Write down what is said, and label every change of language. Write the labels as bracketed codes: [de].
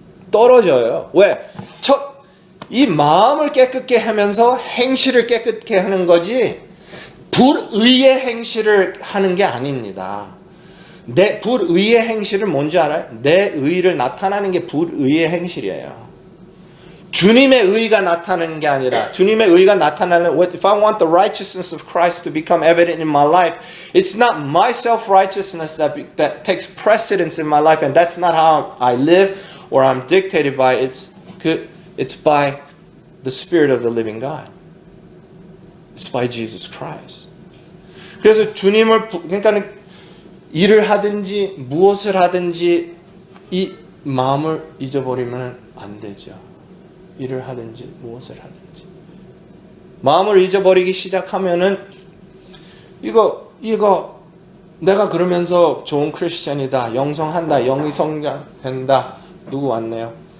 [ko] 떨어져요. 왜? 이 마음을 깨끗게 하면서 행실을 깨끗게 하는 거지, 불의의 행실을 하는 게 아닙니다. 내 불의의 행실은 뭔지 알아요? 내 의를 나타나는 게 불의의 행실이에요. 주님의 의가 나타나는 게 아니라, 주님의 의가 나타나는, [en] if I want the righteousness of Christ to become evident in my life, it's not my self-righteousness that takes precedence in my life, and that's not how I live or I'm dictated by. It's by the Spirit of the living God. It's by Jesus Christ. [ko] 그래서 그러니까 일을 하든지 무엇을 하든지 이 마음을 잊어버리면 안 되죠. 일을 하든지 무엇을 하든지 마음을 잊어버리기 시작하면은 이거 내가 그러면서 좋은 크리스천이다, 영성한다, 영이 성장된다. 누구 왔네요?